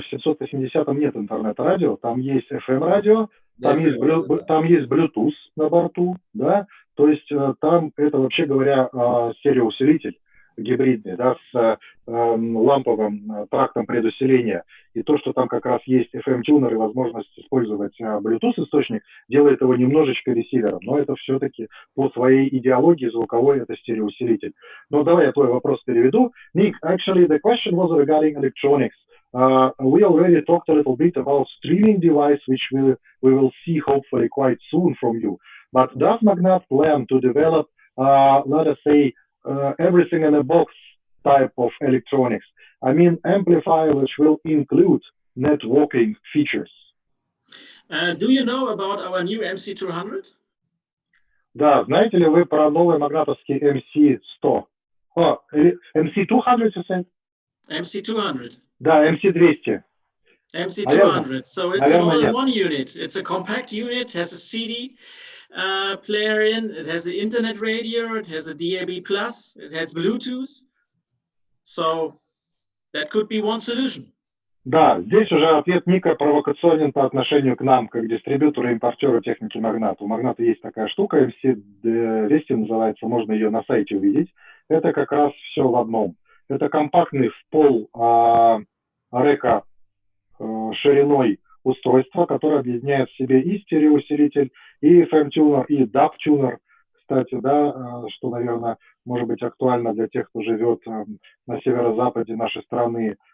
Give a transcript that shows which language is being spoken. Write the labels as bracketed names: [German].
[Russian] В 780-м нет интернет-радио, там есть FM-радио, там есть Bluetooth на борту, да, то есть там это, вообще говоря, стереоусилитель гибридный, да, с ламповым трактом предусиления. И то, что там как раз есть FM-тюнер и возможность использовать Bluetooth-источник, делает его немножечко ресивером. Но это все-таки по своей идеологии звуковой это стереоусилитель. Но давай я твой вопрос переведу. [English] Nick, actually the question was regarding electronics. We already talked a little bit about streaming device, which we will see hopefully quite soon from you. But does Magnat plan to develop, let us say, everything in a box type of electronics? I mean, amplifier which will include networking features. Do you know about our new MC200? [Russian] Да, знаете ли вы про новый магнатовский MC100? [English] MC200, you said? MC200. [Russian] Да, MC200. [English] MC200. So it's an all-in-one unit. It's a compact unit, has a CD player in, it has an internet radio, it has a DAB+, it has Bluetooth. So that could be one solution. [Russian] Да, здесь уже ответ Ника провокационен по отношению к нам, как дистрибьютору и импортеру техники Магната. У Магната есть такая штука, MC200 называется, можно ее на сайте увидеть. Это как раз все в одном. Это компактный в пол река шириной устройство, которое объединяет в себе и стереоусилитель, и FM-тюнер, и DAB-тюнер, кстати, да, что, наверное, может быть актуально для тех, кто живет на северо-западе нашей страны.